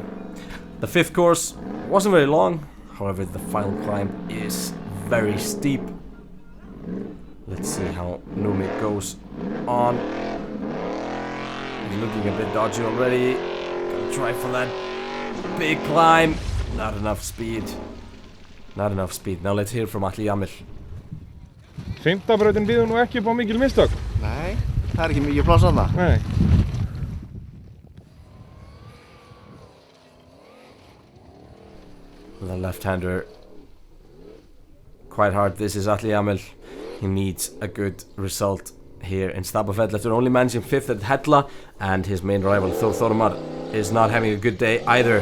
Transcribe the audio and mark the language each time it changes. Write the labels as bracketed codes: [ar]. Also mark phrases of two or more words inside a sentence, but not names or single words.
[en] The 5th course wasn't very long, however the final climb is very steep. Let's see how Númi goes on. He's looking a bit dodgy already. Gonna try for that big climb. Not enough speed. Not enough speed. Now let's hear from Atli Jamil. [is] 5. brautin býður nú ekki upp á mikil mistök. Nei, það ekki mikið pláss á það. Nei. [en] The left-hander quite hard. This is Atli Jamil. He needs a good result here in Stapafell after only managing 5th at Hella, and his main rival Þormar is not having a good day either.